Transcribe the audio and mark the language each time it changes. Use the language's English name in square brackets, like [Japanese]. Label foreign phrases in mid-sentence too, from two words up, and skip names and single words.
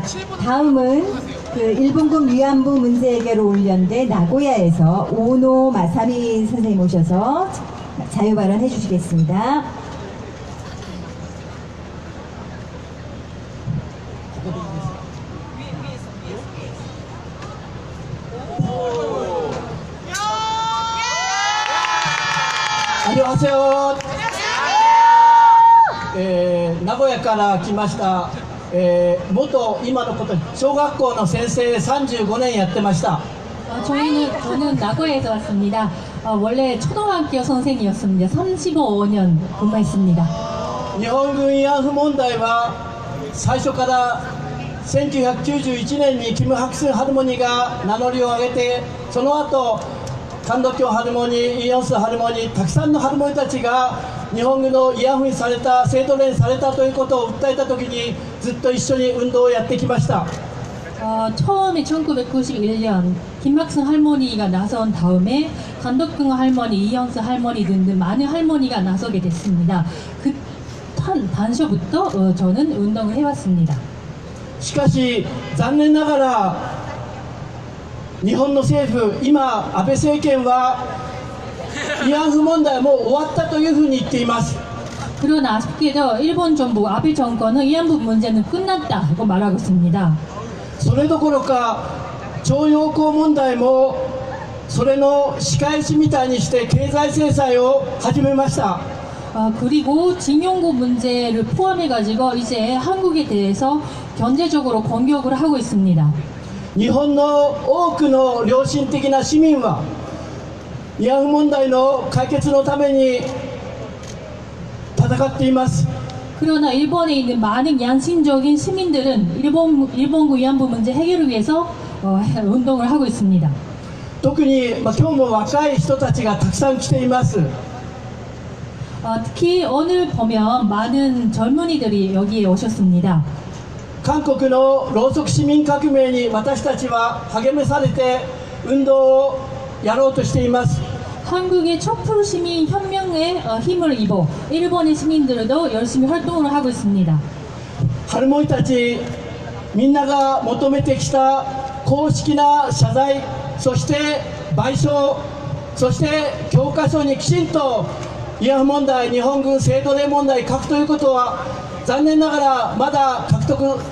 [Korean] 다음은 그 일본군 위안부 문제 해결 훈련대 나고야에서 오노 마사미 선생님 오셔서 자유 발언해 주시겠습니다. 안녕하세요. [Japanese] 名古屋から来ました、元今のこと小学校の先生35年やってました。 [Korean] 저는 나고야에서 왔습니다. 원래 초등학교 선생이었습니다. 35년 근무했습니다. [Japanese] 日本軍慰安婦問題は最初から1991年にキム・ハクスン・ハルモニが名乗りを上げて、その後カンドキョン・ハルモニ、イ・ヨンス・ハルモニ、たくさんのハルモニたちが日本軍の慰安婦にされた、性奴隷にされたということを訴えたときにずっと一緒に運動をやってきました。 [Korean] 처음에 1991년 김학승 할머니가 나선 다음에 간덕궁 할머니, 이영수 할머니 등등 많은 할머니가 나서게 됐습니다. 그 단서부터 저는 운동을 해왔습니다. [Japanese] しかし残念ながら日本の政府、今安倍政権は慰安婦問題はもう終わったというふうに言っています。 [Korean] 그러나 아쉽게도 일본 정부 아베 정권은 위안부 문제는 끝났다고 말하고 있습니다. [Japanese] それどころか徴用工問題もそれの仕返しみたいにして経済制裁を始めました。 [Korean] 그리고 징용고 문제를 포함해가지고 이제 한국에 대해서 경제적으로 공격을 하고 있습니다. [Japanese] 日本の多くの良心的な市民は慰安婦問題の解決のために戦っています。 [Korean] 그러나 일본에 있는 많은 양심적인 시민들은 일본군 위안부 문제 해결을 위해서 운동을 하고 있습니다. [Japanese] 特に、今日も若い人たちがたくさん来ています。 [Korean] 특히 오늘 보면 많은 젊은이들이 여기에 오셨습니다. [Japanese] 韓国のろうそく市民革命に私たちは励まされて運動をやろうとしています。 [Korean] 한국의 촛불 시민 혁명에 힘을 입어 일본의 시민들도 열심히 활동을 하고 있습니다. [Japanese] ハルモニたちみんなが求めてきた公式な謝罪、そして賠償、そして教科書にきちんと慰安婦問題、日本軍性奴隷問題書くということは残念ながらまだ獲得することができていません。